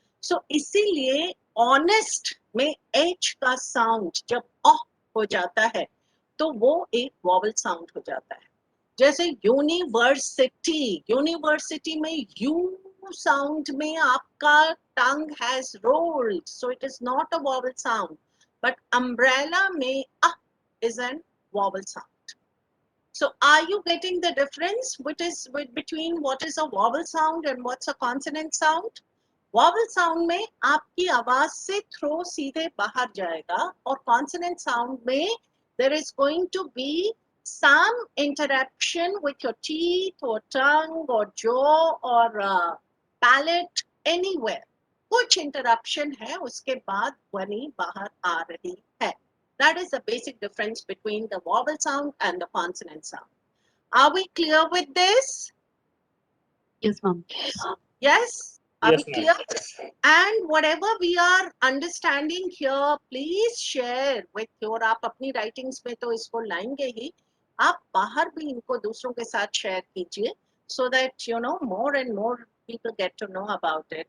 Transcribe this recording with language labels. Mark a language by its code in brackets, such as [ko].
[hi] सो इसीलिए ऑनेस्ट में एच का साउंड जब ऑ हो जाता है तो वो एक वॉवल साउंड हो जाता है। जैसे [en] University, university में U sound में आपका tongue has rolled, so it is not a vowel sound, but umbrella में a is an vowel sound. So are you getting the difference between what is a vowel sound and what's a consonant sound? Vowel sound [hi] में आपकी आवाज से [en] throw [hi] सीधे बाहर जाएगा, [en] और consonant sound में there is going to be some interaction with your teeth or tongue or jaw or palate anywhere. [hi] कुछ interruption है, उसके बाद ध्वनि बाहर आ रही है. [en] That is the basic difference between the vowel sound and the consonant sound. Are we clear with this? Yes, ma'am. Yes? Are we Yes, ma'am. clear? And whatever we are understanding here, please share with your, [hi] आप अपनी writings में तो इसको लाएंगे ही, आप बाहर भी इनको दूसरों के साथ share कीजिए, [en] so that you know more and more people get to know about it.